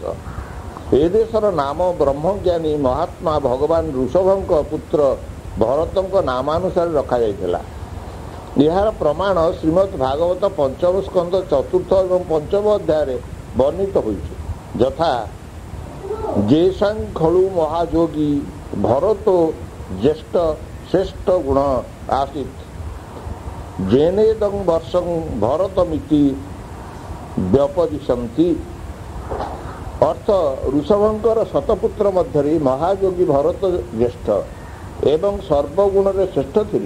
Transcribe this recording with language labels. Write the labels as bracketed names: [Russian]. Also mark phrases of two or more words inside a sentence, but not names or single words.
[Odia] ଏ ଦେଶର ନାମ ବ୍ରହ୍ମଜ୍ଞାନୀ ମହାତ୍ମା ଭଗବାନ ଋଷଭଙ୍କ ପୁତ୍ର ଭରତଙ୍କ ନାମାନୁସାରେ ରଖାଯାଇଥିଲା। ଏହାର ପ୍ରମାଣ ଶ୍ରୀମଦ୍ ଭାଗବତ ପଞ୍ଚମ ସ୍କନ୍ଧ 4th ଏବଂ 5ମ ଅଧ୍ୟାୟରେ ବର୍ଣ୍ଣିତ ହୋଇଛି। [Sanskrit] ଯଥା ଯେସାଂ ଖଳୁ ମହାଯୋଗୀ ଭରତୋ ଜ୍ୟେଷ୍ଠ श्रेष्ठ गुण आसीत् जेनेदं वर्षं भरतमिति व्यपदिशन्ति। [Odia] ଅର୍ଥ ଋଷଭଙ୍କର ଶତପୁତ୍ର ମଧ୍ୟ ମହାଯୋଗୀ ଭରତ ଜ୍ୟେଷ୍ଠ ଏବଂ ସର୍ବଗୁଣ ଶ୍ରେଷ୍ଠ ଥିଲେ।